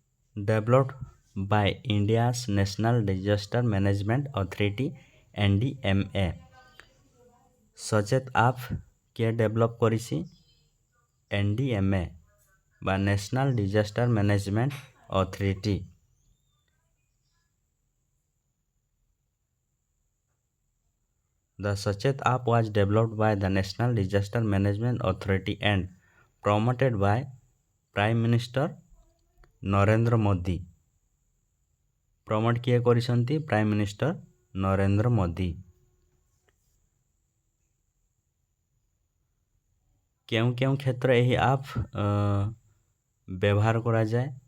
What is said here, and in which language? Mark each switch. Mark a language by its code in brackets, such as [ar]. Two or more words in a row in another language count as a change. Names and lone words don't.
[en] developed by India's National Disaster Management Authority NDMA। [or] ସଚେତ ଆପ୍ କିଏ ଡେଭଲପ୍ କରିଛି? [en] NDMA বা National Disaster Management Authority. The Sachet app was developed by the National Disaster Management Authority and promoted by Prime Minister ନରେନ୍ଦ୍ର ମୋଦି। [or] ପ୍ରମୋଟ କିଏ କରିଛନ୍ତି? [en] prime minister [or] ନରେନ୍ଦ୍ର ମୋଦି। କେଉଁ କେଉଁ କ୍ଷେତ୍ର ଏହି ଆପ୍ ବ୍ୟବହାର କରାଯାଏ?